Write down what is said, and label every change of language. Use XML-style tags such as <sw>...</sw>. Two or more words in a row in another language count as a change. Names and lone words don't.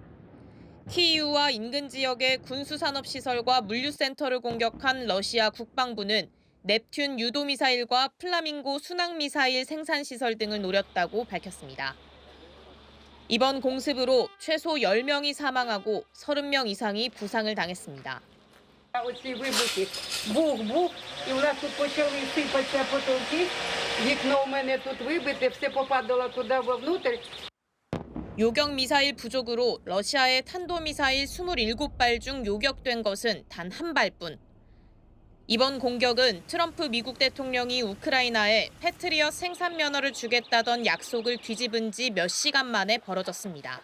<ko>키이우와 인근 지역의 군수산업시설과 물류센터를 공격한 러시아 국방부는 넵튠 유도미사일과 플라밍고 순항미사일 생산시설 등을 노렸다고 밝혔습니다. 이번 공습으로 최소 10명이 사망하고 30명 이상이 부상을 당했습니다.</ko> <uk>Оці вибухи, бух-бух, і у нас тут почали сипатися потолки. Вікно у мене тут вибите, все попадало туди вовнутрь.</uk> <ko>요격 미사일 부족으로 러시아의 탄도미사일 27발 중 요격된 것은 단 한 발뿐. 이번 공격은 트럼프 미국 대통령이 우크라이나에 패트리엇 생산 면허를 주겠다던 약속을 뒤집은 지 몇 시간 만에 벌어졌습니다.</ko>